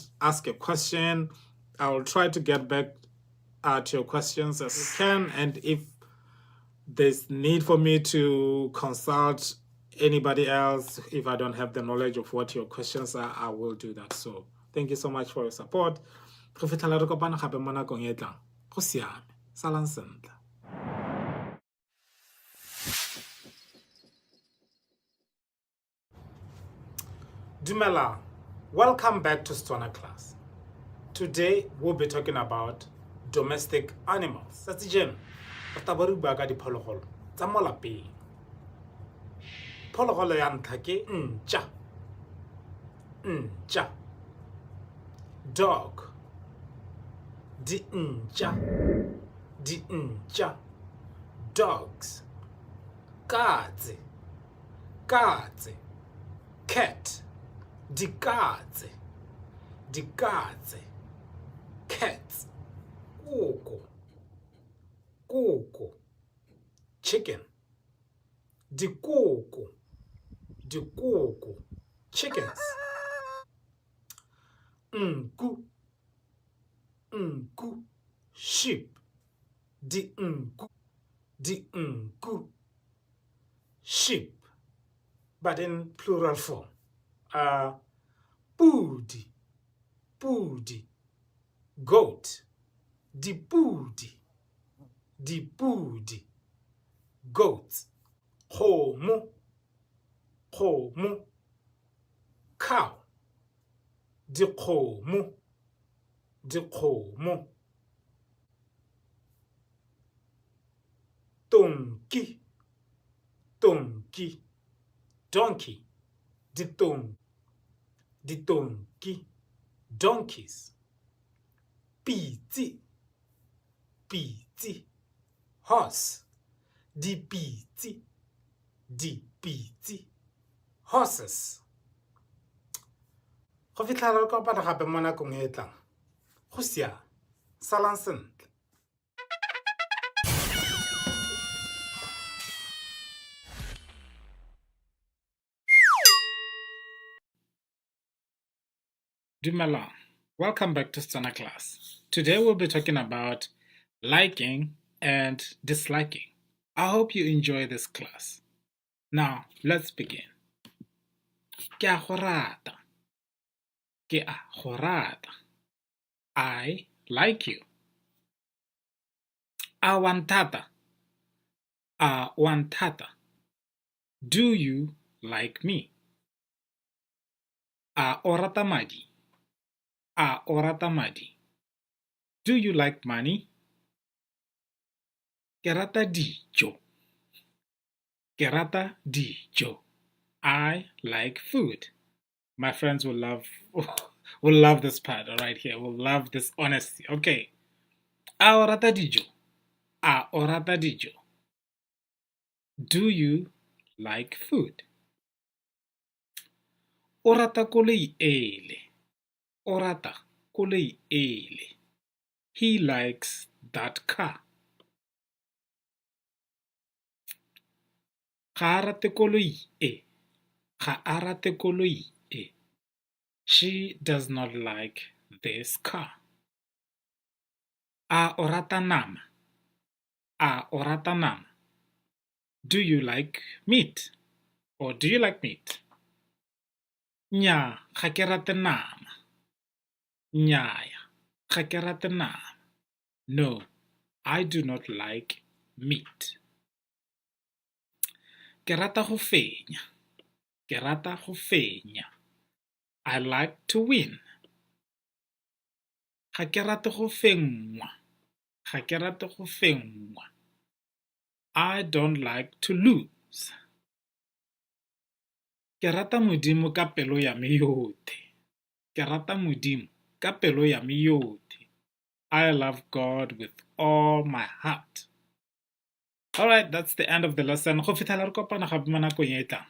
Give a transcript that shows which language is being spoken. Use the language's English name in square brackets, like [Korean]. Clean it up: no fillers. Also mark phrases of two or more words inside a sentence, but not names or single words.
[English] Ask a question. I will try to get back to your questions as we can. And if there's need for me to consult anybody else, if I don't have the knowledge of what your questions are, I will do that. So thank you so much for your support. [Tswana] Go fitlhela re kopana gape mo nakong e tlang. Go siame. Salang sentle. Dumela. [English] Welcome back to Setswana Class. Today we'll be talking about domestic animals. That's the gem. [Tswana] Re bua ka diphologolo tsa mo lapeng. Phologolo ya ntlha ke ntja. Ntja. Dog. Di-ntja. Di-ntja. [English] Dogs. Katse. [Tswana] Katse. Cat. Dikatse. Dikatse. [English] Cats. [Tswana] Kuku. Kuku. Chicken. Dikuku. Dikuku. [English] Chickens. Nku. [Tswana] Nku. Sheep. Di-nku. Di-nku. [English] Sheep. But in plural form. [Tswana] Pudi. Pudi. Goat. Dipudi. Dipudi. [English] Goat. Kgomo. [Tswana] Kgomo. Cow. Dikgomo. Dikgomo. [English] Donkey. Donkey. Donkey. [Tswana] Ditonki. Donkeys. Piti. Piti. [English] Horse. [Tswana] Dipiti. Dipiti. Horses. Go fitlhela re kopana gape mo nakong e tlang. Go siame. Salang sentle. Dumela. [English] Welcome back to Setswana Class. Today we'll be talking about liking and disliking. I hope you enjoy this class. Now, let's begin. [Tswana] Ke a go rata. Ke a go rata. [English] I like you. [Tswana] A wa nthata. A wa nthata. [English] Do you like me? [Tswana] A o rata madi? A o rata madi? [English] Do you like money? [Tswana] Ke rata dijo. Ke rata dijo. [English] I like food. My friends will love will love this part right here. Will love this honesty. [Tswana] Okay. A o rata dijo? A o rata dijo? [English] Do you like food? [Tswana] O rata koloi ele. O rata koloi ele. [English] He likes that car. [Tswana] Ga a rate koloi e. Ga a rate koloi e. [English] She does not like this car. [Tswana] A o rata nama? A o rata nama? [English] Do you like meat? Or do you like meat? [Tswana] Nnyaa, ga ke rate nama. Nnyaya, ga ke rate nama. [English] No, I do not like meat. [Tswana] Ke rata go fenya. Ke rata go fenya. [English] I like to win. [Tswana] Ga ke rate go fengwa. Ga ke rate go fengwa. [English] I don't like to lose. [Tswana] Ke rata Modimo ka pelo ya me yotlhe. Ke rata Modimo ka pelo ya me yotlhe. [English] I love God with all my heart. Alright, that's the end of the lesson. [Tswana] Go fitlhela re kopana gape mo nakong e e tlang.